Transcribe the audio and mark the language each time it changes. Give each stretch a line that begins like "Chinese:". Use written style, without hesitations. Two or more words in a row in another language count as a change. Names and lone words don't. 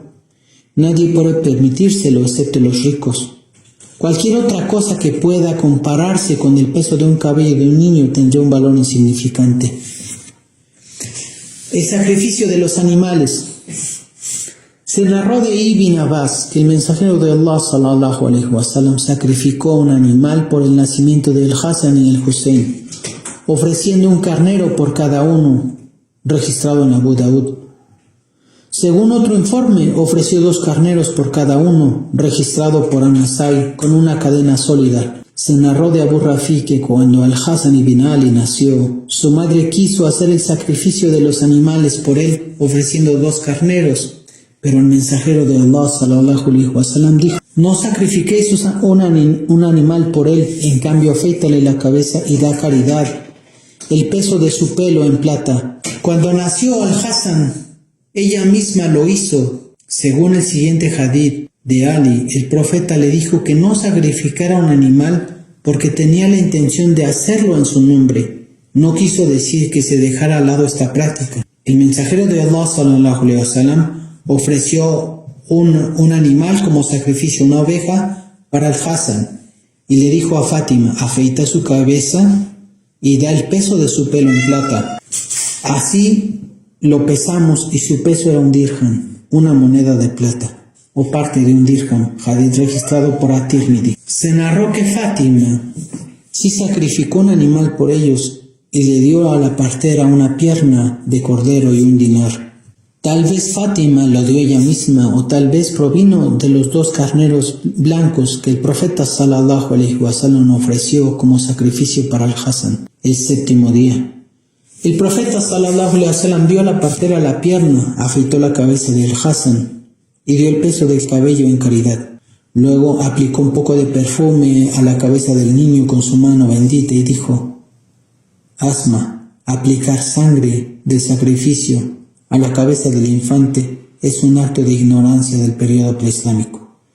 Spanish: Nadie puede permitírselo excepto los ricos. Cualquier otra cosa que pueda compararse con el peso de un cabello de un niño tendría un valor insignificante. El sacrificio de los animales. Se narró de Ibn Abbas que el mensajero de Allah
Arabic: صلى الله عليه وسلم
Spanish: sacrificó un animal por el nacimiento del Hasan y el Hussein, ofreciendo un carnero por cada uno, registrado en Abu Daud. Según otro informe, ofreció 2 carneros por cada uno, registrado por An-Nasai, con una cadena sólida. Se narró de Abu Rafi que cuando Al-Hasan ibn Ali nació, su madre quiso hacer el sacrificio de los animales por él, ofreciendo 2 carneros. Pero el mensajero de Allah
Arabic: صلى الله عليه وسلم
Spanish: dijo: no sacrifiquéis un animal por él, en cambio afeítale la cabeza y da caridad, el peso de su pelo en plata. Cuando nació Al-Hasan, ella misma lo hizo. Según el siguiente hadith de Ali, el profeta le dijo que no sacrificara un animal porque tenía la intención de hacerlo en su nombre. No quiso decir que se dejara al lado esta práctica. El mensajero de Allah
Arabic: صلى الله عليه وسلم
Spanish: ofreció un animal como sacrificio, una oveja para el Hasan, y le dijo a Fátima: afeita su cabeza y da el peso de su pelo en plata. Así lo pesamos y su peso era un dirham, una moneda de plata, o parte de un dirham, hadith registrado por At-Tirmidhi. Se narró que Fátima sí sacrificó un animal por ellos y le dio a la partera una pierna de cordero y un dinar. Tal vez Fátima lo dio ella misma, o tal vez provino de los 2 carneros blancos que el profeta
Arabic: صلى الله عليه وسلم
Spanish: ofreció como sacrificio para el Hasan el 7º día. El profeta
Arabic: صلى الله عليه وسلم
Spanish: dio a la partera la pierna, afeitó la cabeza del Hasan y dio el peso del cabello en caridad. Luego aplicó un poco de perfume a la cabeza del niño con su mano bendita y dijo: Asma, aplicar sangre del sacrificio a la cabeza del infante es un acto de ignorancia del periodo preislámico.